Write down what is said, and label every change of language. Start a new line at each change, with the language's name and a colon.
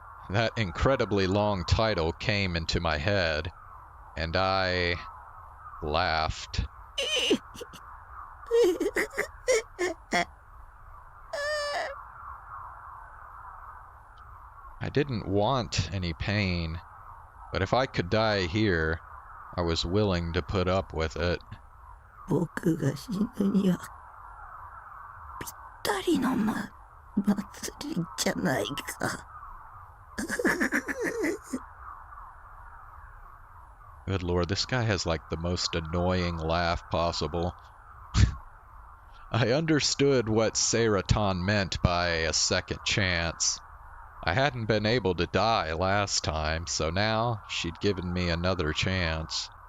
English: That incredibly long title came into my head, and I laughed. I didn't want any pain, but if I could die here, I was willing to put up with it.
Japanese: 僕が死ぬにはぴったりの祭りじゃないか。
English: Good lord, this guy has like the most annoying laugh possible. I understood what Seiretan meant by a second chance. I hadn't been able to die last time, so now she'd given me another chance.